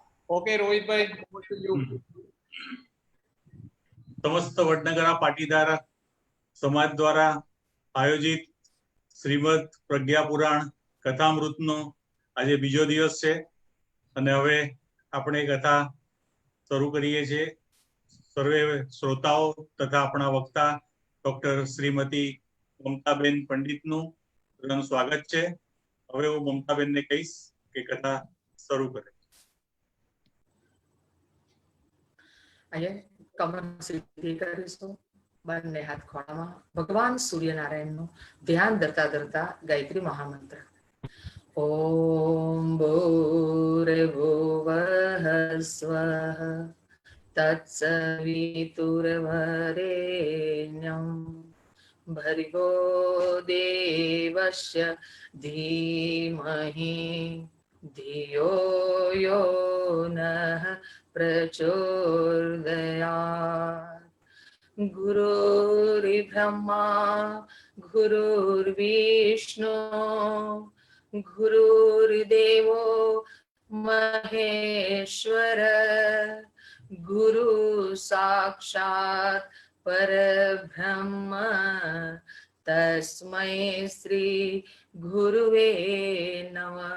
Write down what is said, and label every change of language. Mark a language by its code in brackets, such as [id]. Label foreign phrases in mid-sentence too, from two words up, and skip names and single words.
[gu] ઓકે રોહિતભાઈ, [en] over to you. [gu] સમસ્ત વડનગરા પાટીદાર સમાજ દ્વારા આયોજિત શ્રીમદ પ્રજ્ઞા પુરાણ કથામૃતનો આજે બીજો દિવસ છે અને હવે આપણે કથા શરૂ કરીએ છીએ. સર્વે શ્રોતાઓ તથા આપણા વક્તા ડોક્ટર શ્રીમતી મમતાબેન પંડિતનું સ્વાગત છે. હવે હું મમતાબેનને કહીશ કે કથા શરૂ કરે. અહીંયા કમર સીધી કરીશું, બંને હાથ ખોળામાં. ભગવાન સૂર્યનારાયણનું ધ્યાન ધરતા ધરતા ગાયત્રી મહામંત્ર. [sa] ઓમ ભૂર્ભુવઃ સ્વઃ તત્સવિતુર્વરેણ્યં ભર્ગો દેવસ્ય ધીમહિ ધિયો યો નઃ प्रचोदयात्. गुरुर्ब्रह्मा गुरुर्विष्णु गुरुर्देवो महेश्वर गुरु साक्षात् परब्रह्म तस्मै श्री गुरुवे नमः.